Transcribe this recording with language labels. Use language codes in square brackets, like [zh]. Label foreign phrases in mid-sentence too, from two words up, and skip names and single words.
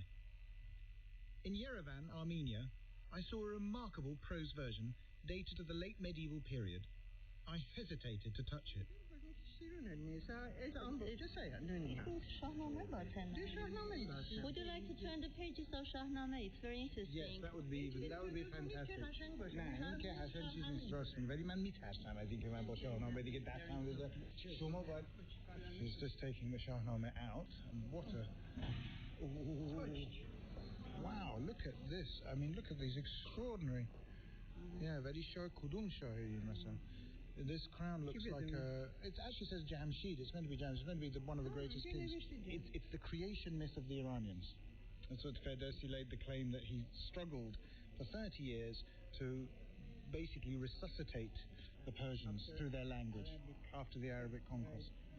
[en] In Yerevan, Armenia, I saw a remarkable prose version dated to the late medieval period. I hesitated to touch it. Would you like to turn the pages of Shahnameh? It's very interesting. Yes, that would be fantastic. [fa] نه این که اصلا چیز نیست راست میگی ولی من میترسم از اینکه من با شاهنامه دیگه دستم بزنم شما باید [en] He's just taking the Shahnameh out and what a wow, look at this. I mean, look at these extraordinary [fa] ولی شاه کدوم شاهی مثلا [en] This crown looks like it actually says Jamshid. It's meant to be Jamshid. It's meant to be one of the greatest kings. It's the creation myth of the Iranians. That's what Ferdowsi laid the claim that he struggled for 30 years to basically resuscitate the Persians through their language after the Arabic conquest.